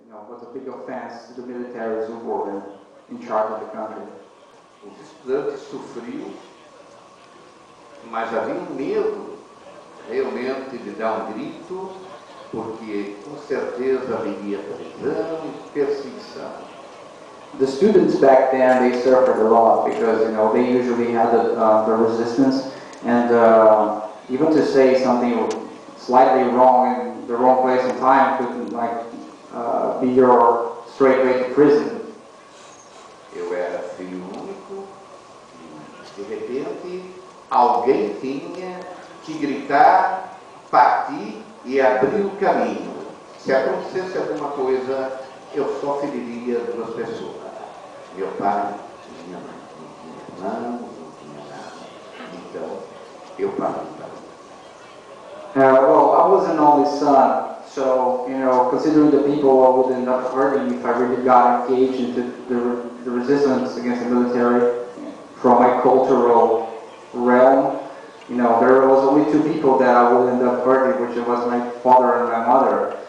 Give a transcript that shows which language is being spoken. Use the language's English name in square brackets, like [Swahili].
[English] was a big offense to the militaries who were in charge of the country. [Portuguese] Os estudantes sofriam, mas havia um medo realmente de dar um grito, porque com certeza haveria prisão e perseguição. [English] The students back then, they suffered a lot because they usually had the resistance, and even to say something slightly wrong in the wrong place and time could be your straight way to prison. [Portuguese] Eu era filho único e de repente alguém tinha que gritar, partir e abrir o caminho. Se acontecesse alguma coisa, eu só feriria duas pessoas. Meu pai, minha mãe, não tinha irmãos, não tinha nada. Então, eu parti para [English] Well, I was an only son, so, considering the people I would end up hurting if I really got engaged into the resistance against the military from my cultural realm, there was only two people that I would end up hurting, which was my father and my mother.